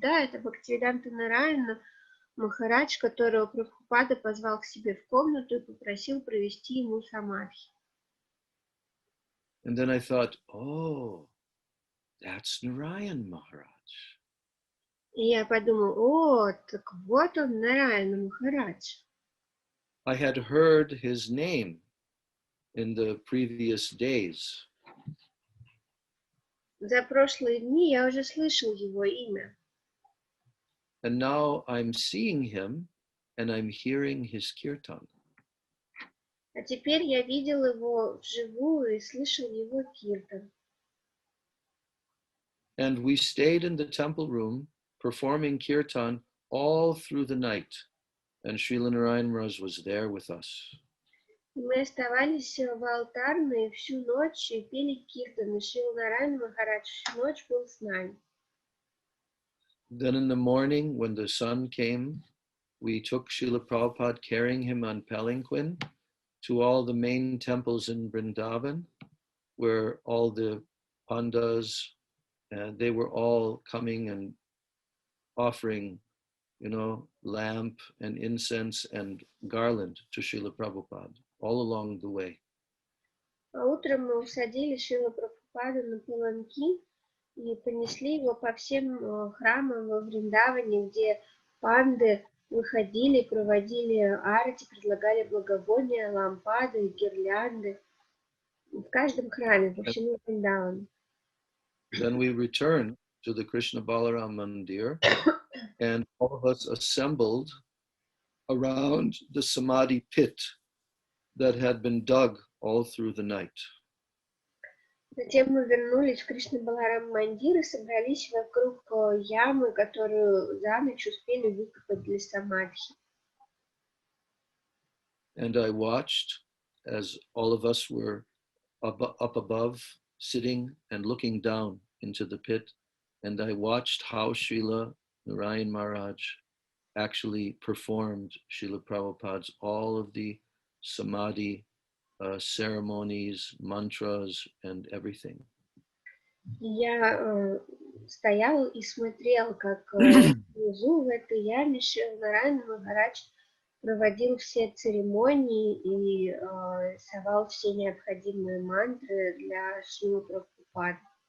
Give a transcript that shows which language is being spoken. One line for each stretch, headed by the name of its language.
Russian: Да, это Бхактивиданта Нараяна Махарадж, которого Прабхупада позвал к себе в комнату и попросил провести ему самадхи.
English: And then I thought, oh, that's Narayan Maharaj.
Russian: И я подумал, о, так вот он, Нараяна Махарадж.
English: I had heard his name in the previous days.
Russian: За прошлые дни я уже слышал его имя.
English: And now I'm seeing him and I'm hearing his kirtan.
Russian: А теперь я видел его вживую и слышал его киртан.
English: And we stayed in the temple room performing kirtan all through the night. And Srila Narayan Maharaj was there with us.
Russian: Мы оставались в алтарной всю ночь и пели киртан. И Шрила Нараяна Махарадж всю ночь был с нами.
English: Then in the morning, when the sun came, we took Srila Prabhupada, carrying him on palanquin, to all the main temples in Vrindavan, where all the pandas, they were all coming and offering, lamp and incense and garland to Srila Prabhupada all along the way.
Russian: А утром мы усадили Шрила Прабхупаду на паланкин и понесли его по всем храмам во Вриндаване, где панды выходили, проводили арати, предлагали благовония, лампады, гирлянды. В каждом храме, по всему Вриндавану.
English: Then we returned to the Krishna Balaram Mandir, and all of us assembled around the Samadhi pit that had been dug all through the night.
Russian: Затем мы вернулись в Кришна Баларам Мандир и собрались вокруг ямы, которую за ночь успели выкопать для самадхи.
English: And I watched as all of us were up above, sitting and looking down into the pit. And I watched how Srila Narayan Maharaj actually performed Srila Prabhupada's all of the samadhi ceremonies, mantras, and everything.
Russian: Я стоял и смотрел, как внизу в этой яме Шрила Нараяна Махарадж проводил все церемонии и рисовал все необходимые мантры для Шрилы Прабхупады.